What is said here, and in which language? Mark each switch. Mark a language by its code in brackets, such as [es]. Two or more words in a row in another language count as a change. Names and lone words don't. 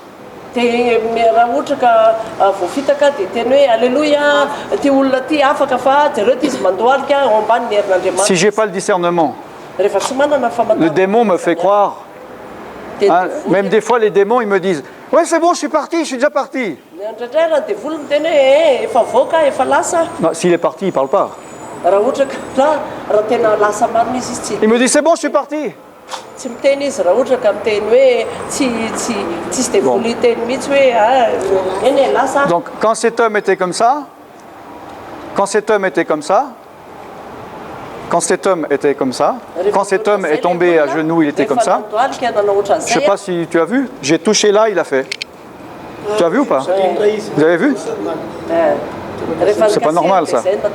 [fr] Si j'ai pas le discernement, le démon me fait croire. Hein, même des fois les démons ils me disent, ouais c'est bon, je suis parti, je suis déjà parti. Non, s'il est parti, il parle pas. Il me dit c'est bon, je suis parti. [mg] tsy miteny izy raha ohatra ka miteny hoe tsisy dia voly hiteny mihitsy hoe eny lasa. [fr] Donc quand cet homme était comme ça, quand cet homme était comme ça, quand cet homme est tombé à genoux, il était comme ça. Je ne sais pas si tu as vu, j'ai touché là, il a fait. Tu as vu ou pas? Vous avez vu? C'est pas normal ça.